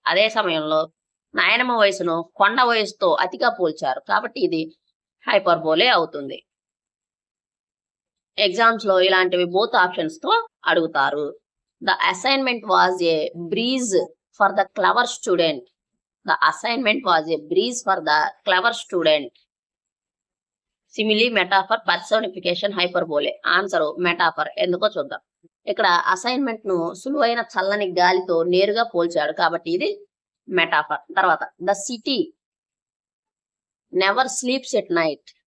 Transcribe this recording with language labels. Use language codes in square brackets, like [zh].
[te] అదే సమయంలో నాయనమ్మ వయసును కొండ వయసుతో అతిగా పోల్చారు కాబట్టి ఇది హైపర్బోలే అవుతుంది. ఎగ్జామ్స్ లో ఇలాంటివి బోత్ ఆప్షన్స్ తో అడుగుతారు. [en] The assignment was a breeze for the clever student. The assignment was a breeze for the clever student. Simile, metaphor, personification, hyperbole. Answer metaphor. [te] ఎందుకో చూద్దాం. ఇక్కడ అసైన్మెంట్ ను సులువైన చల్లని గాలితో నేరుగా పోల్చాడు కాబట్టి ఇది మెటాఫర్. [en] తర్వాత the city never sleeps at night.